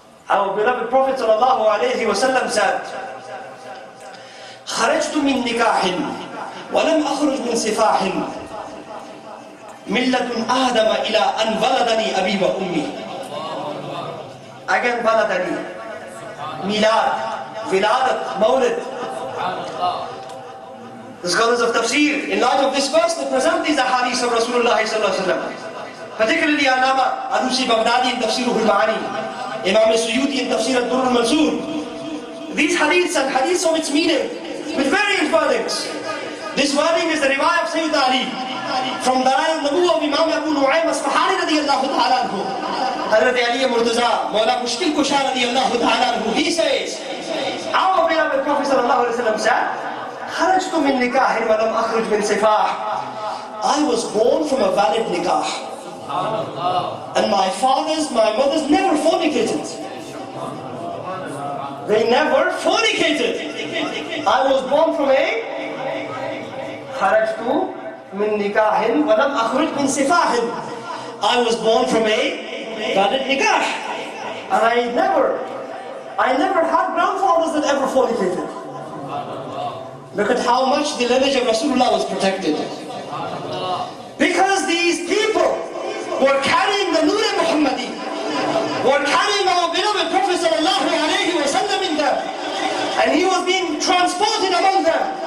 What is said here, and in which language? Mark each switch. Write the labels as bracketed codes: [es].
[en] Our beloved Prophet sallallahu alayhi wa sallam said, [ar] خرجت من نكاح ولم أخرج من سفاح ملة آدم إلى أن ولدني أبي وأمي. [en] Again ولدني, milad, wiladat, mawlid. The scholars of tafsir, in light of this verse, they present these ahadith of Rasulullah sallallahu alayhi wa sallam. Particularly Alama Alusi Baghdadi in Tafsir al-Ma'ani, Imam al-Suyuti in Tafsir al-Durr al-Mansur. These hadiths and hadiths of its meaning with various wordings. This wording is the riwayah of Sayyid Ali from Dalail al-Nubuwah of Imam Abu Nu'aym as-Fahari radiyallahu ta'ala anhu. Hazrat Ali Murtaza, Mawla Mushkil Kusha radiyallahu ta'ala anhu, he says, our beloved Prophet sallallahu alayhi wa sallam said, [ar] خرجت من نكاح ولم أخرج من سفاح. [en] I was born from a valid nikah. And my fathers, my mothers never fornicated. They never fornicated. I was born from a [ar] خرجت من نكاح ولم أخرج من سفاح. [en] I was born from a valid nikah. And I never had grandfathers that ever fornicated. Look at how much the lineage of Rasulullah was protected. Because these people were carrying the Nur Muhammadi, were carrying our beloved Prophet sallallahu alayhi wa sallam in them, and he was being transported among them.